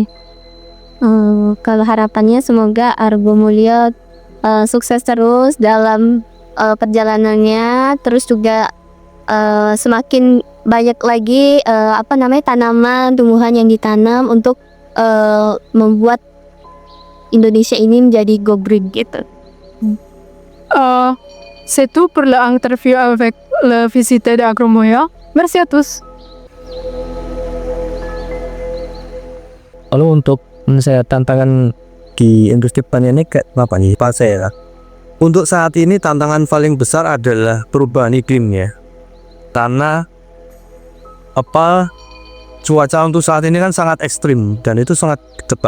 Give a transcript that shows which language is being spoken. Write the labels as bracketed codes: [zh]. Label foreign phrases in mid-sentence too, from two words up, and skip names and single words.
[id] Kalau harapannya semoga Agromulyo sukses terus dalam perjalanannya, terus juga semakin banyak lagi tanaman, tumbuhan yang ditanam untuk membuat Indonesia ini menjadi [en] go green [id] gitu. [fr] C'est tout pour l'interview avec le visiteur d'Agromulyo. Merci à tous. [id] Lalu untuk saya tantangan di industri pertanian ini kayak apa nih Pak saya? Untuk saat ini tantangan paling besar adalah perubahan iklim ya. Karena cuaca untuk saat ini kan sangat ekstrim dan itu sangat tebak.